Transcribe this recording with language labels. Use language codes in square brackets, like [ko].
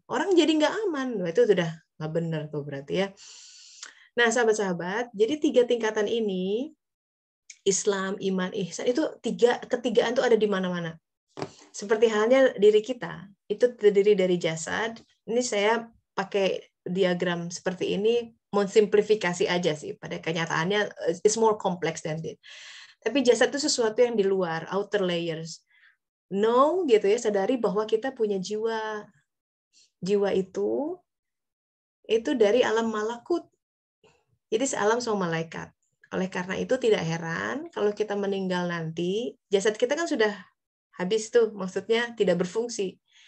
[id] Orang jadi nggak aman. Nah, itu sudah nggak benar tuh berarti ya. Nah, sahabat-sahabat, jadi 3 tingkatan ini, Islam, iman, ihsan, itu ketigaan tuh ada di mana-mana. Seperti halnya diri kita, itu terdiri dari jasad. Ini saya pakai diagram seperti ini, mensimplifikasi aja sih. Pada kenyataannya, [en] it's more complex than that. [id] Tapi jasad itu sesuatu yang di luar, [en] outer layers. [id] Gitu ya, sadari bahwa kita punya jiwa. Jiwa itu dari alam malakut. Jadi sealam sama malaikat. Oleh karena itu tidak heran kalau kita meninggal nanti, jasad kita kan sudah habis tuh, maksudnya tidak berfungsi.